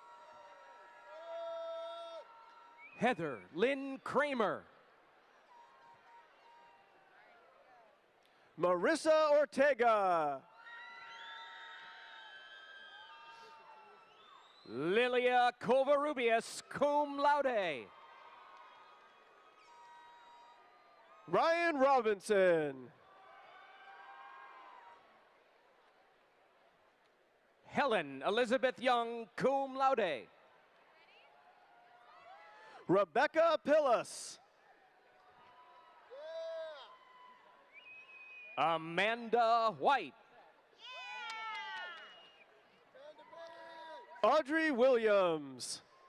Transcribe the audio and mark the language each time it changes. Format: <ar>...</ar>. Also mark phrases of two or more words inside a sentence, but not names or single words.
<en>Heather Lynn Kramer. Marissa Ortega. Lilia Covarrubias,</en> <la>cum laude.</la> <en>Ryan Robinson. Helen Elizabeth Young,</en> <la>cum laude.</la> <en>Rebecca Pillis. Amanda White. Audrey Williams.</en>